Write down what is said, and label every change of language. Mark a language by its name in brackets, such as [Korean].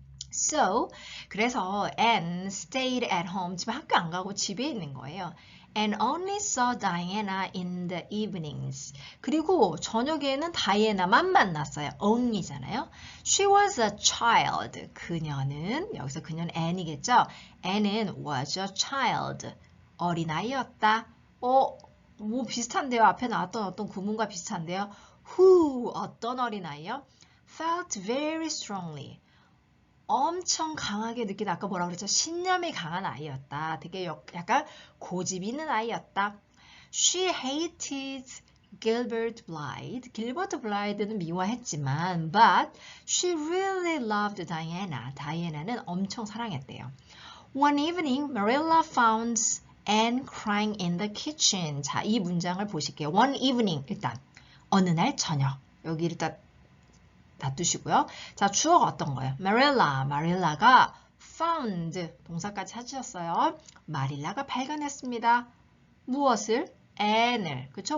[English] So, [Korean] 그래서 [English] Anne stayed at home. [Korean] 집에 학교 안 가고 집에 있는 거예요. [English] And only saw Diana in the evenings. [Korean] 그리고 저녁에는 다이애나만 만났어요. [English] only잖아요. She was a child. [Korean] 그녀는, 여기서 그녀는 Anne이겠죠? [English] Anne은 was a child. [Korean] 어린아이였다. 뭐 비슷한데요. 앞에 나왔던 어떤 구문과 비슷한데요. Who, 어떤 어린아이요? [English] Felt very strongly. [Korean] 엄청 강하게 느낀, 아까 뭐라고 그랬죠? 신념이 강한 아이였다. 되게 약간 고집 있는 아이였다. [English] She hated Gilbert Blythe. [Korean] 길버트 블라이드는 미워했지만 [English] but she really loved Diana. [Korean] 다이애나는 엄청 사랑했대요. [English] One evening, Marilla found Anne crying in the kitchen. [Korean] 자, 이 문장을 보실게요. One evening, 일단 어느 날 저녁. 여기 일단 놔두시고요. 자, 주어가 어떤 거예요? 마릴라가 found, 동사까지 찾으셨어요. 마릴라가 발견했습니다. 무엇을? Anne을. 그쵸?